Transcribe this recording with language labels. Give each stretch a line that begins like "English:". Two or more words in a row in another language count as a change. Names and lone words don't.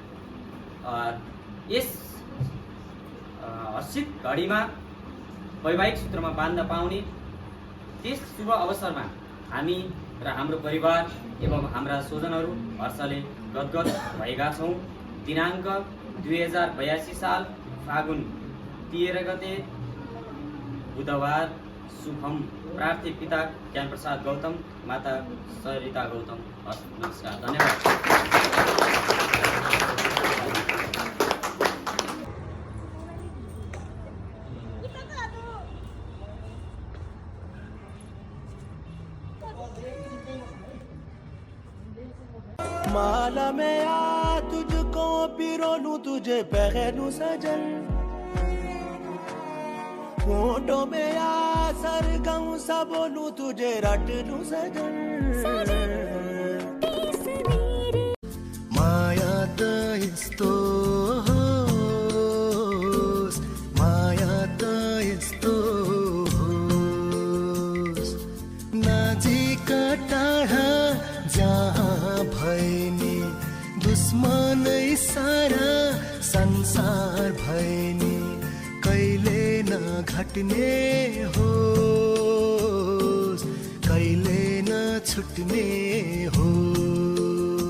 Nepali: यस हर्षित घडीमा वैवाहिक सूत्रमा बाँध्न पाउने त्यस शुभ अवसरमा हामी र हाम्रो परिवार एवं हाम्रा स्वजनहरू हर्षले गदगद भएका छौँ। दिनाङ्क 2082 साल फागुन 13 गते बुधबार शुभम प्रार्थी पिता ज्ञान प्रसाद गौतम माता सरिता गौतम। हस् नमस्कार धन्यवाद।
Hindi: माला में आ तुझको पिरोलूं तुझे पहनूं सजन फोटो में आ सरगम सा बोलूं तुझे रट लूं सजन
Nepali: माया त यस्तो होस् माया त यस्तो होस् नजिक टाढा जहाँ भैनी दुश्मनै सारा संसार भैनी कहिले नघट्ने होस् कहिले नछुट्ने होस्।